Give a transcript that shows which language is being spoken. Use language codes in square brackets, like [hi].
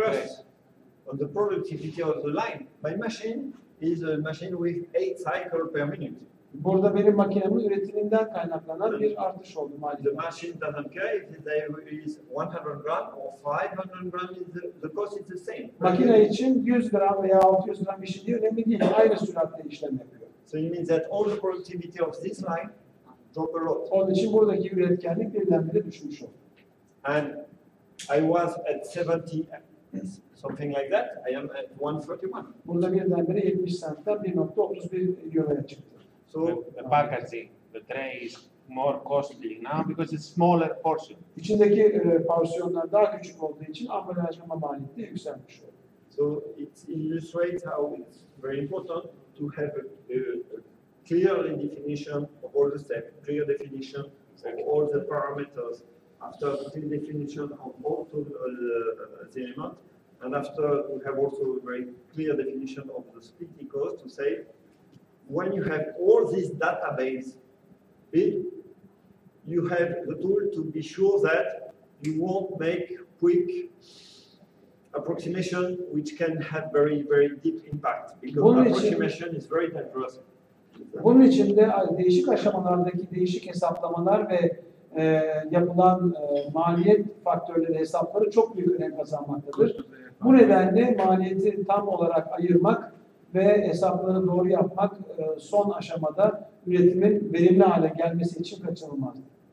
[en] first on the productivity of the line. My machine is a machine with 8 cycles per minute. [tr] Burada benim makinemin üretiminden kaynaklanan bir artış oldu [en] The [tr] maliyet. [en] machine doesn't care if there is 100 gram or 500 gram, the cost is the same. [tr] Makine için 100 gram veya 600 gram işlediği önemli değil. Aynı süratle işlem yapıyor. [en] So it means that all the productivity of this line drop a lot. [tr] Onun için buradaki üretkenlik birdenbire düşmüş oldu. [en] And I was at 70, something like that. I am at 131. [tr] Burada birdenbire 70 centten 1,31 euroya çıktı. [en] So The packaging, the tray is more costly now because it's smaller portion. [tr] İçindeki porsiyonlar daha küçük olduğu için ambalajlama maliyeti de yükselmiş oldu. [en] So it illustrates how it's very important to have a clear definition of all the steps, clear definition of all the parameters, after clear definition of all the elements, and after to have also a very clear definition of the splitting cost to say, when you have all this database built, you have the tool to be sure that you won't make quick approximation which can have very, very deep impact, because [tr] Bunun için- [en] approximation is very dangerous. [tr] Bunun için de değişik aşamalardaki değişik hesaplamalar ve yapılan maliyet faktörleri hesapları çok büyük önem kazanmaktadır. Bu nedenle maliyeti tam olarak ayırmak ve hesapları doğru yapmak son aşamada üretimin verimli hale gelmesi için kaçınılmazdır.